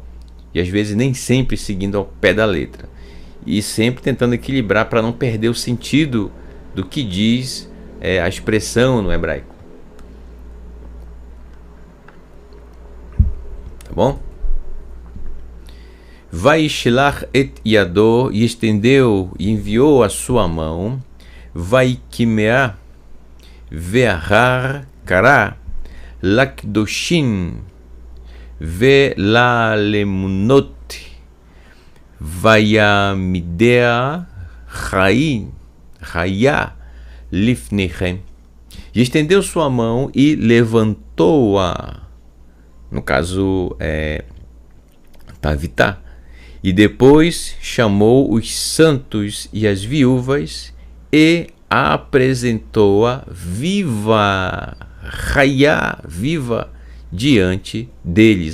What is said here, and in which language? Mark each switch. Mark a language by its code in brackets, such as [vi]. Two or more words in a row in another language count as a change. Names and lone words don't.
[pt] E às vezes nem sempre seguindo ao pé da letra. E sempre tentando equilibrar para não perder o sentido do que diz a expressão no hebraico. Tá bom? [he] וישלח את ידו, [pt] e estendeu e enviou a sua mão. [he] ויקימה ואחר קרא לקדושים ולאלמנות ויעמידה חיה לפניהם. [pt] E estendeu sua mão e levantou-a, no caso Tavitá, e depois chamou os santos e as viúvas e apresentou-a viva, Chaya, viva, diante deles.